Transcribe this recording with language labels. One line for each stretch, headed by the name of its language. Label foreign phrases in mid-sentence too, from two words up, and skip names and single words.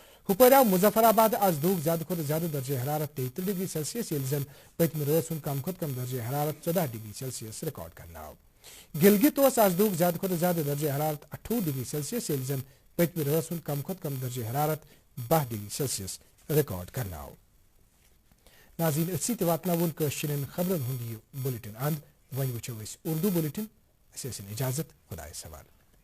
Kashmiri: हुपैरा मुजफ्फराबाद आज दुख ज्यादा खुद ज्यादा दर्जे हरारत 33 डिग्री सेल्सियस इल्जन पश्चिमी रोजन कम खुद कम दर्जे हरारत 14 डिग्री सेल्सियस रिकॉर्ड करना हो। गिलगित आज दुख ज्यादा खुद ज्यादा दर्जे हरारत 28 डिग्री सेल्सियस इल्जन पश्चिमी रोजन कम खुद कम दर्जे हरारत 12 डिग्री सेल्सियस रिकॉर्ड करना हो। नाज़रीन इसी तवातनावुन कश्मीर खबरन हुंदी बुलेटिन अंद वन वुचो उर्दू बुलेटिन इसे इजाजत खुदा सवाल।